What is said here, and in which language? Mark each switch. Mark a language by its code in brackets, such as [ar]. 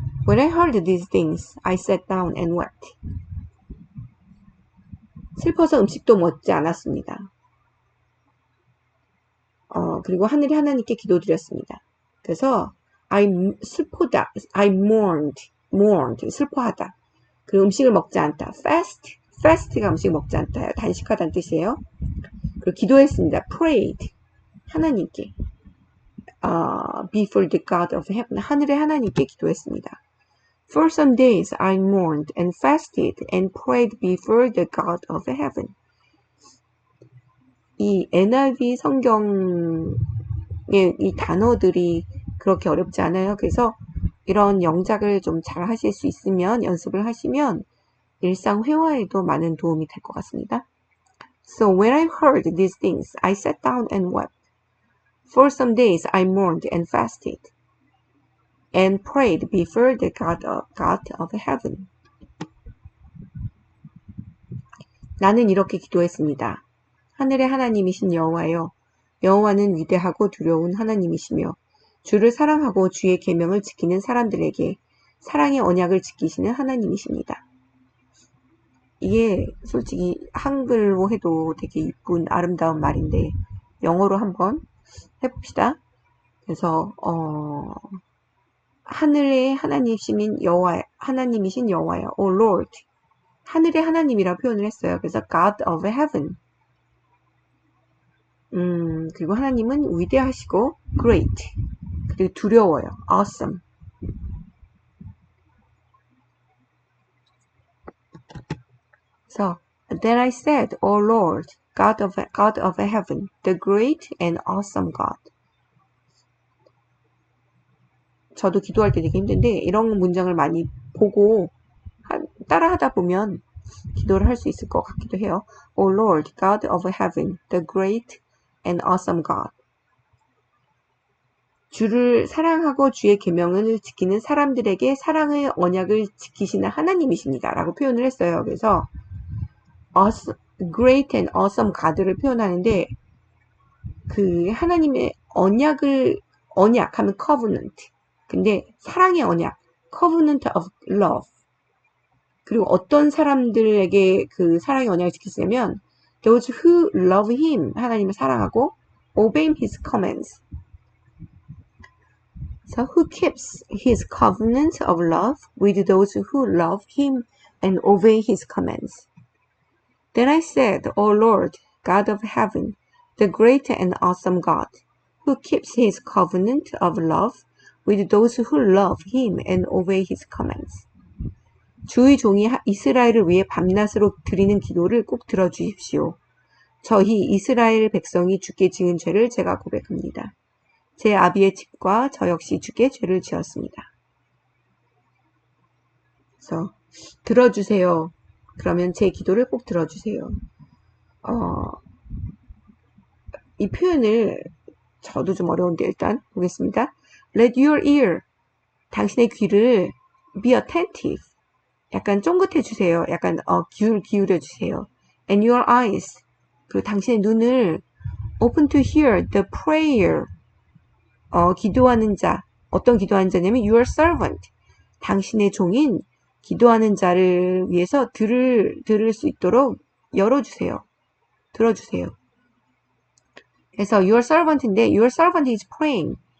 [en] When I heard these things, I sat down and wept. [ko] 슬퍼서 음식도 먹지 않았습니다. 그리고 하늘의 하나님께 기도드렸습니다. 그래서 [en] I mourned, [ko] 슬퍼하다. 그리고 음식을 먹지 않다. fast가 음식 먹지 않다. 단식하다는 뜻이에요. 그리고 기도했습니다. prayed, 하나님께. [en] before the God of heaven, [ko] 하늘의 하나님께 기도했습니다. [en] For some days I mourned and fasted and prayed before the God of heaven. [ko] 이 NIV 성경의 이 단어들이 그렇게 어렵지 않아요. 그래서 이런 영작을 좀 잘 하실 수 있으면, 연습을 하시면 일상 회화에도 많은 도움이 될 것 같습니다. [en] So when I heard these things, I sat down and wept. For some days I mourned and fasted and prayed before the God of heaven. [ko] 나는 이렇게 기도했습니다. 하늘의 하나님이신 여호와여, 여호와는 위대하고 두려운 하나님이시며 주를 사랑하고 주의 계명을 지키는 사람들에게 사랑의 언약을 지키시는 하나님이십니다. 이게 솔직히 한글로 해도 되게 이쁜 아름다운 말인데 영어로 한번 해봅시다. 그래서 하늘의 하나님이신 여호와여, [en] O Lord, [ko] 하늘의 하나님이라고 표현을 했어요. [en] 그래서 God of Heaven. [ko] 그리고 하나님은 위대하시고 great, 그리고 두려워요. [en] awesome. So, then I said, O Lord, God of heaven, the great and awesome God. [ko] 저도 기도할 때 되게 힘든데 이런 문장을 많이 보고 따라하다 보면 기도를 할 수 있을 것 같기도 해요. [en] O Lord, God of heaven, the great and awesome God. [ko] 주를 사랑하고 주의 계명을 지키는 사람들에게 사랑의 언약을 지키시는 하나님이십니다. 라고 표현을 했어요. 그래서 [en] great and awesome God [ko] 를 표현하는데 그 하나님의 언약 하면 covenant. 근데 사랑의 언약, [en] covenant of love. [ko] 그리고 어떤 사람들에게 그 사랑의 언약을 지키시냐면 [en] those who love him, [ko] 하나님을 사랑하고 [en] obey his commands. So who keeps his covenant of love with those who love him and obey his commands. Then I said, O Lord, God of heaven, the great and awesome God, who keeps his covenant of love with those who love him and obey his commands. [ko] 주의 종이 이스라엘을 위해 밤낮으로 드리는 기도를 꼭 들어주십시오. 저희 이스라엘 백성이 주께 지은 죄를 제가 고백합니다. 제 아비의 집과 저 역시 주께 죄를 지었습니다. 그래서 들어주세요. 그러면 제 기도를 꼭 들어주세요. 이 표현을 저도 좀 어려운데 일단 보겠습니다. [en] Let your ear, [ko] 당신의 귀를 [en] be attentive, [ko] 약간 쫑긋해 주세요. 약간 기울여 주세요. [en] And your eyes, [ko] 그리고 당신의 눈을 [en] open to hear the prayer, [ko] 기도하는 자, 어떤 기도하는 자냐면 [en] your servant, [ko] 당신의 종인 기도하는 자를 위해서 들을 수 있도록 열어주세요. 들어주세요. 그래서 [en] your servant인데 your servant is praying.